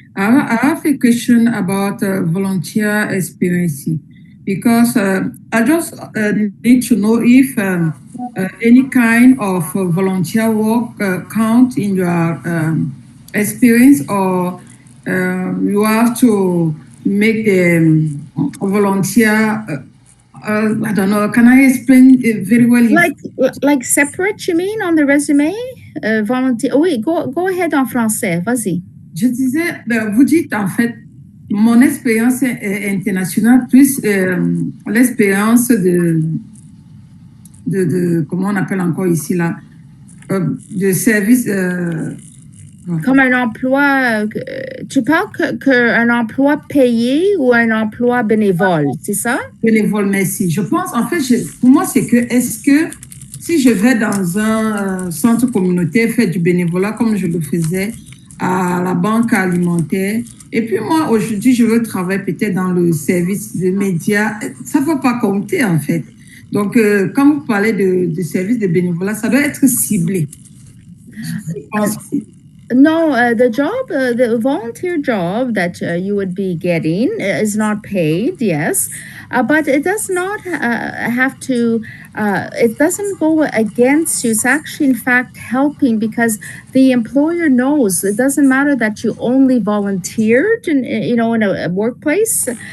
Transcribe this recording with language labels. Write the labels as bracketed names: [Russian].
[English] I have a question about volunteer experience, because I just need to know if any kind of volunteer work count in your experience, or you have to make the volunteer. I don't know. Can I explain it very well? Like separate, you mean, on the resume? Volunteer. Oui, go ahead [French] en français. Vas-y. Je disais, vous dites en fait, mon expérience internationale plus l'expérience de comment on appelle encore ici là, de service. Comme un emploi, tu parles qu'un emploi payé ou un emploi bénévole, c'est ça? Bénévole, merci. Je pense, en fait, pour moi, c'est que, est-ce que si je vais dans un centre communautaire, faire du bénévolat comme je le faisais à la banque alimentaire, et puis moi, aujourd'hui, je veux travailler peut-être dans le service de médias, ça ne va pas compter, en fait. Donc, quand vous parlez de service de bénévolat, ça doit être ciblé. Je pense que [English] no, the volunteer job that you would be getting is not paid, yes, but it does not have to, it doesn't go against you. It's actually, in fact, helping, because the employer knows it doesn't matter that you only volunteered in a workplace.